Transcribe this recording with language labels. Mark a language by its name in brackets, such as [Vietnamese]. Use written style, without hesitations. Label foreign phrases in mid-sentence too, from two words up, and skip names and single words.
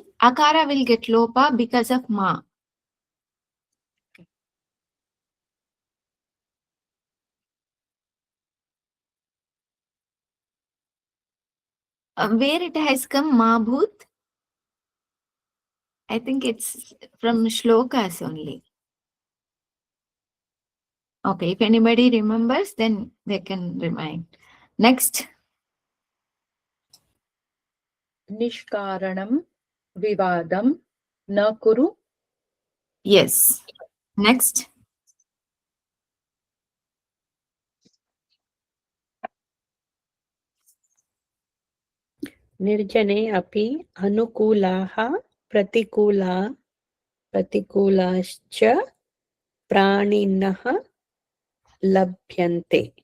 [English] Akara will get lopa because of ma. Where it has come [Sanskrit] मा भूत्? [English] I think it's from shlokas only. Okay, if anybody remembers, then they can remind. Next. [Sanskrit] निष्कारणं विवादं न कुरु. [English] Yes. Next. [Sanskrit] निर्जने अपि अनुकूलाः प्रतिकूलाश्च प्राणिनः लभ्यन्ते.